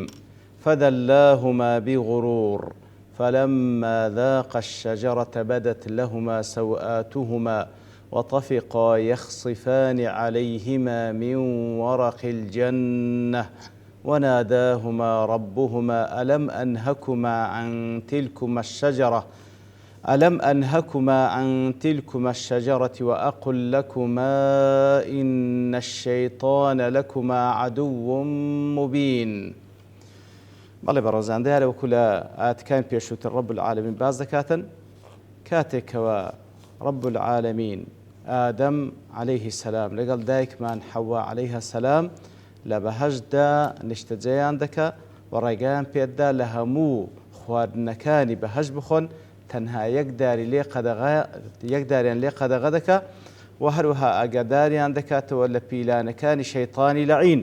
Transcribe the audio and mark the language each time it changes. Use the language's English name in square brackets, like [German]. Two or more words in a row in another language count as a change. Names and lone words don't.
[Arabic] فدلاهما بغرور فلما ذاقا الشجرة بدت لهما سوآتهما وطفقا يخصفان عليهما من ورق الجنة وناداهما ربهما ألم أنهكما عن تلكما الشجرة وأقل لكما إن الشيطان لكما عدو مبين. [Central Kurdish] بەڵێ بەڕۆزان دیارە وەکو لە ئاەتەکان پێشووتر [Arabic] ڕەب العالەمین [Central Kurdish] باز دەکاتن کاتێکەوە [Arabic] ڕەب العالەمین [Central Kurdish] ئادەم [Arabic] عەلەیهی سەلام [Central Kurdish] لەگەڵ دایکمان حەوا [Arabic] عەلەیها سەلام [Central Kurdish] لە بەهەشتدا نیشتەجێیان دەکا و ڕێگەیان پێددا لە هەموو خواردنەکانی بەهەشت بخۆن تەنها یەکداریان لێ قەدەغە دەکا و هەروەها ئاگاداریان دەکاتەوە لە پیلانەکانی شەیطانی لەعین.